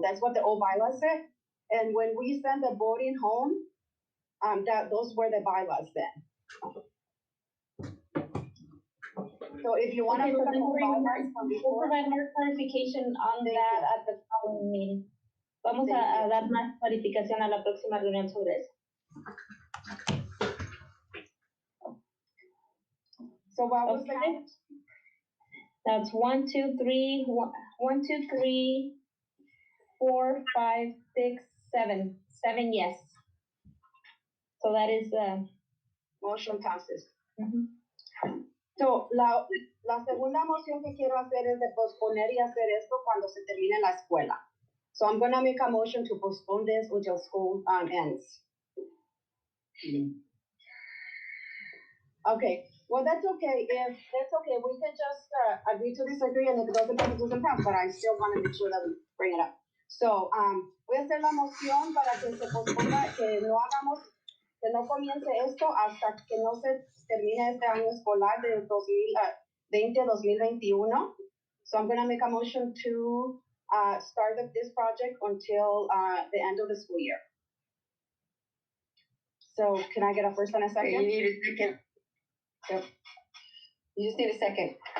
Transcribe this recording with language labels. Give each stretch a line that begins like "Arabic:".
English: That's what the old bylaws said. And when we send the voting home, those were the bylaws then. So if you want to look at the bylaws from before. provide more clarification on that at the following meeting.
Spanish: Vamos a dar más clarificación a la próxima reunión sobre eso.
English: So what was the count? That's 1, 2, 3, 1, 2, 3, 4, 5, 6, 7. 7 yes. So that is Motion passes. mhm.
Spanish: So, la segunda moción que quiero hacer es de posponer y hacer esto cuando se termine la escuela.
English: So I'm gonna make a motion to postpone this until school ends. Okay, well, that's okay. If that's okay, we can just agree to disagree, and if it doesn't pass, it doesn't pass, but I still want to make sure that we bring it up.
Spanish: So, voy a hacer la moción para que se posponga, que no comience esto hasta que no se termine este año escolar de 2020-2021.
English: So I'm going to make a motion to start this project until the end of the school year. So can I get a first and a second? Okay, you need a second. Yep. You just need a second.